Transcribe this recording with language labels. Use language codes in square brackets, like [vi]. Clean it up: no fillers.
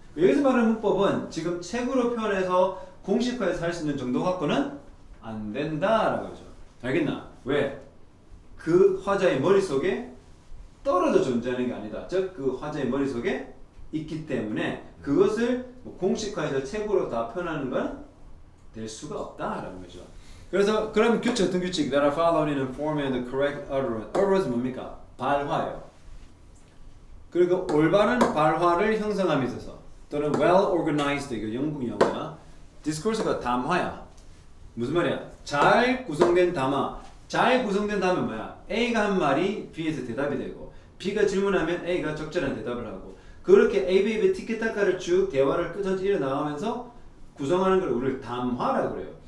[ko] 여기서 말하는 문법은 지금 책으로 표현해서 공식화해서 할 수 있는 정도 갖고는 안 된다라고 하죠. 알겠나? 왜? 그 화자의 머릿속에 떨어져 존재하는 게 아니다. 즉 그 화자의 머릿속에 있기 때문에 그것을 뭐 공식화해서 책으로 다 표현하는 건 될 수가 없다라는 거죠. 그래서 그럼 규칙 어떤 규칙? [en] That are followed in a form and the correct utterance. [ko] utterance 뭡니까? 발화예요. 그리고 올바른 발화를 형성함에 있어서 또는 [en] well organized [ko] 이거 영국 영어야. discourse가 담화야. 무슨 말이야? 잘 구성된 담화. 잘 구성된 담화는 뭐야? A가 한 말이 B에서 대답이 되고 B가 질문하면 A가 적절한 대답을 하고 그렇게 A, B, B 티키타카를 쭉 대화를 끝까지 이어나가면서 구성하는 걸 우리를 담화라고 그래요.